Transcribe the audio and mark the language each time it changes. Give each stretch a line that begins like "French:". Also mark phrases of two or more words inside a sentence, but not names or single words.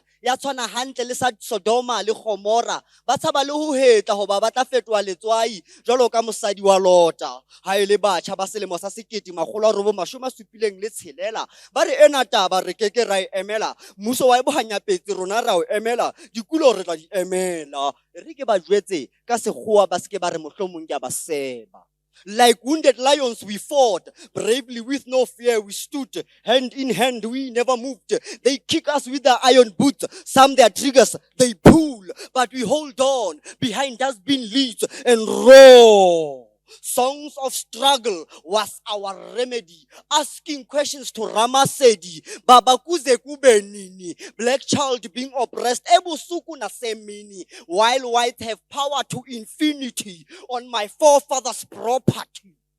Southern Sotho: Ya tshwana hantle le sa Sodoma le Gomora. Ba tshaba le ho heta hoba ba tla fetoha letswai jwalo ka mosadi wa Lota. Ha e le batjha ba selemo sa 1976 ba re ena taba re keke ra e emela. Mmuso wa e bohanyapetsi rona ra o emela. Dikulo re tla di emela. Re ke ba jwetse ka sekgowa ba seke ba re mohlomong ke a ba seba.
English: Like wounded lions we fought, bravely with no fear we stood, hand in hand we never moved. They kick us with their iron boots, some their triggers they pull, but we hold on, behind us been leads and roar. Songs of struggle was our remedy, asking questions to Ramasedi,
Zulu: Babakuze kubenini,
English: black child being oppressed,
Zulu: ebusuku na semini,
English: while white have power to infinity on my forefathers' property.